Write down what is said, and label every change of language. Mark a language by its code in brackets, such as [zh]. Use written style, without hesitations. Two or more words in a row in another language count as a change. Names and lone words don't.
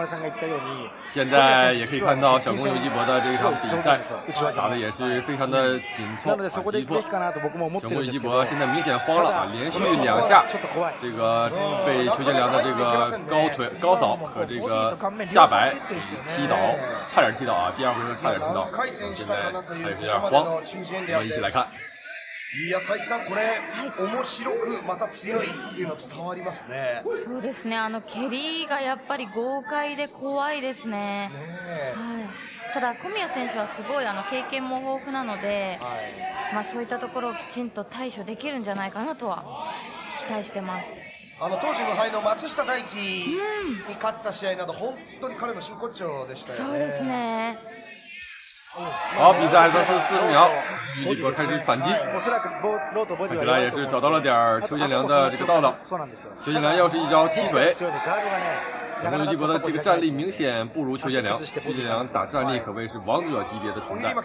[zh] 现在也可以看到小宫有纪博的这一场比赛打的也是非常的紧凑急迫。小宫有纪博现在明显慌了啊，连续2下这个被邱建良的这个高扫和这个下摆踢倒，差点踢倒啊！第二回合差点踢倒，现在他也是有点慌。我们一起来看。 [ja] いや、佐伯さん、これ、面白くまた強いっていうの伝わりますね。そうですね、蹴りがやっぱり豪快で怖いですね。はい、ただ小宮選手はすごい経験も豊富なので、そういったところをきちんと対処できるんじゃないかなとは期待してます。当時無敗の松下大輝に勝った試合など、本当に彼の真骨頂でしたよね。そうですね。 [zh] 好，比赛还剩14秒，有纪博开始反击，看起来也是找到了点邱建良的这个道道。邱建良又是一招踢腿，小宫有纪博的这个战力明显不如邱建良，邱建良打战力可谓是王者级别的存在。